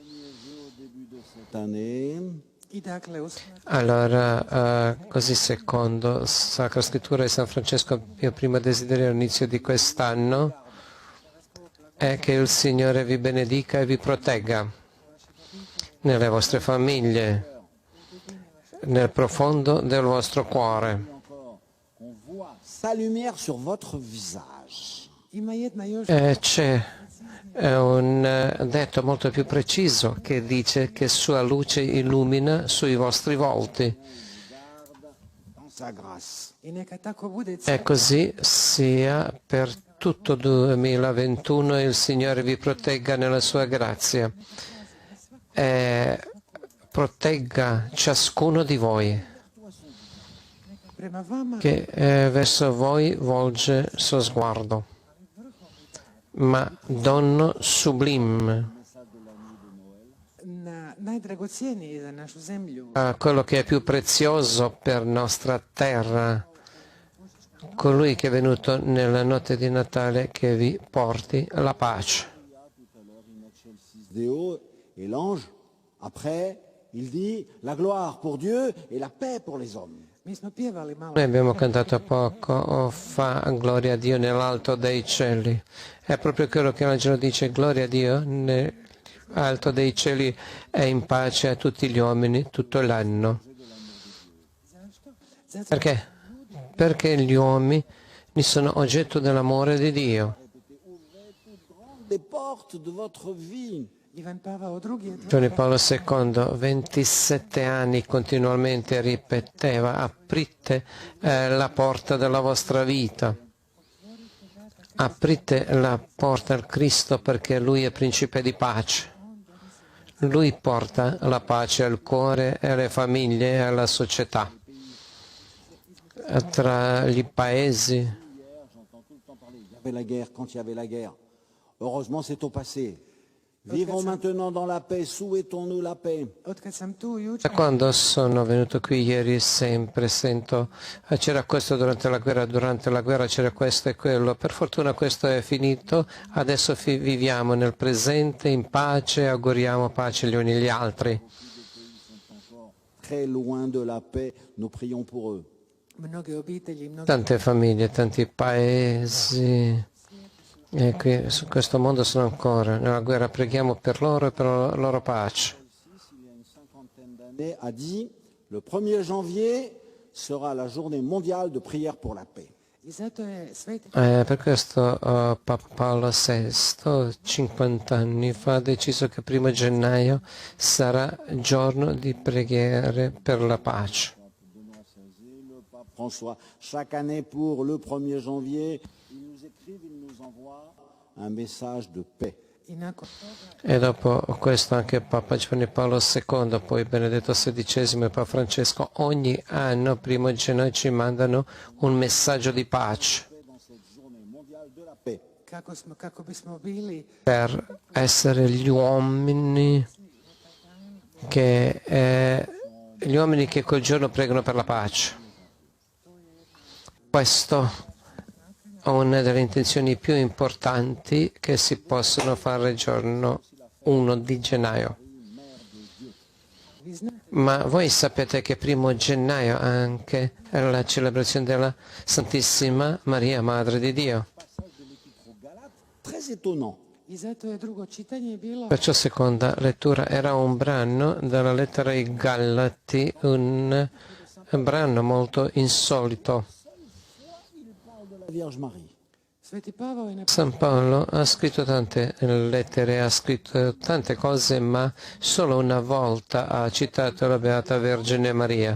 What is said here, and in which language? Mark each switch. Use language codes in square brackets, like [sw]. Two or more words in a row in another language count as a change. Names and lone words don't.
[it] Allora, così secondo Sacra Scrittura di San Francesco, il mio primo desiderio all'inizio di quest'anno è che il Signore vi benedica e vi protegga nelle vostre famiglie, nel profondo del vostro cuore. C'è un detto molto più preciso che dice che sua luce illumina sui vostri volti. [fr] dans sa grâce. [hr] I neka tako bude [it] E così sia per tutto 2021 e il Signore vi protegga nella sua grazia e protegga ciascuno di voi [hr] prema vama [it] che verso voi volge il suo sguardo. Ma donno sublime, [hr] najdragocijeniji za našu zemlju, [it] quello che è più prezioso per nostra terra, colui che è venuto nella notte di Natale che vi porti la pace. [fr] Déo et l'ange, après, il dit la gloire pour Dieu et la paix pour les hommes. [hr] mi smo pjevali malo. [it] Noi abbiamo cantato poco fa gloria a Dio nell'alto dei cieli. È proprio quello che l'angelo dice, gloria a Dio nell'alto dei cieli e in pace a tutti gli uomini tutto l'anno. Perché? Perché gli uomini sono oggetto dell'amore di Dio. [fr] Les portes de votre vie. [hr] Ivan Pavao II je [it] Giovanni Paolo II, 27 anni continuamente ripeteva, aprite la porta della vostra vita, aprite la porta al Cristo perché Lui è principe di pace. Lui porta la pace al cuore e alle famiglie e alla società, tra gli paesi. [fr] J'entends tout le temps parler. Il y avait la guerre quand il y avait la guerre. Heureusement, c'est au passé. Vivons maintenant dans la paix. Souhaitons-nous la paix. [hr] Otkad sam tu Da jučer, [it] quando sono venuto qui ieri sempre sento c'era questo durante la guerra c'era questo e quello. Per fortuna questo è finito, adesso viviamo nel presente in pace, auguriamo pace gli uni agli altri. [fr] Très loin de la paix, nous prions pour eux. [hr] mnoge obitelji, mnoge [it] Tante famiglie, tanti paesi e qui su questo mondo sono ancora nella guerra, preghiamo per loro e per la loro pace. [fr] Il y a une cinquantaine d'années, a dit le 1er janvier sera la journée mondiale de prière pour la paix. [hr] I zato je sveti [it] Per questo Papa Paolo VI 50 anni fa ha deciso che 1 gennaio sarà giorno di preghiere per la pace. [fr] Le pape François, chaque année pour le 1er janvier, ils nous écrivent, ils nous envoient un message de paix. [hr] i nakon toga [it] E dopo questo anche Papa Giovanni Paolo II, poi Benedetto XVI e Papa Francesco ogni anno, 1 gennaio, ci mandano un messaggio di pace [fr] Dans cette journée mondiale de la paix. [hr] kako bismo bili [it] per essere gli uomini che quel giorno pregano per la pace. Questo è una delle intenzioni più importanti che si possono fare il giorno 1 di gennaio. [hr] vi znate [it] Ma voi sapete che 1 gennaio anche è la celebrazione della Santissima Maria, Madre di Dio. [fr] Très étonnant. [hr] i zato je drugo čitanje bilo [it] Perciò seconda lettura era un brano dalla lettera ai Galati, un brano molto insolito. [fr] La Vierge Marie. [hr] Sveti Pavao je [it] San Paolo ha scritto tante lettere, ha scritto tante cose, ma solo una volta ha citato la Beata Vergine Maria.